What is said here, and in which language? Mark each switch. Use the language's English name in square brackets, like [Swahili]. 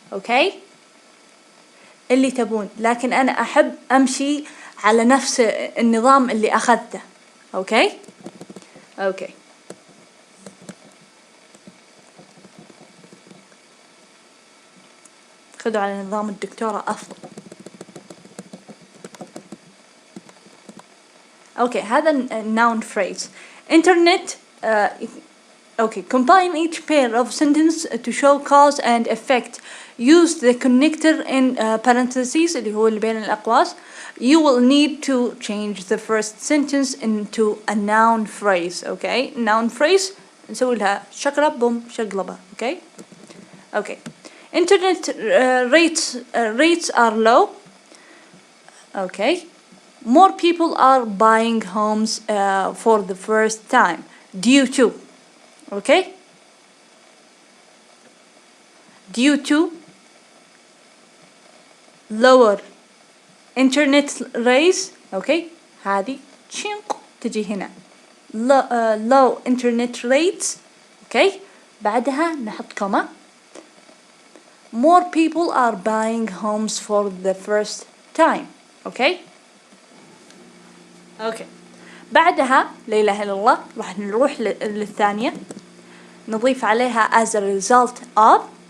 [Arabic] أوكي اللي تبون لكن أنا أحب أمشي على نفس النظام اللي أخذته. أوكي خذوا على نظام الدكتورة أفضل. اوكي هذا [English] noun phrase. internet okay, combine each pair of sentence to show cause and effect. use the connector in parentheses [Arabic] اللي هو اللي بين الأقواس. [English] you will need to change the first sentence into a noun phrase. [Arabic] okay, noun phrase نسوي لها شقلب بوم شقلبة. [English] okay. okay. internet rates are low. okay. more people are buying homes for the first time due to. okay. due to lower internet rates. okay. [Arabic] هذه تشينق تجي هنا [English] low internet rates. okay. [Arabic] بعدها نحط كوما. [English] more people are buying homes for the first time. okay. okay. [Arabic] بعدها لا إله إلا الله راح نروح للثانية نضيف عليها [English] as a result of.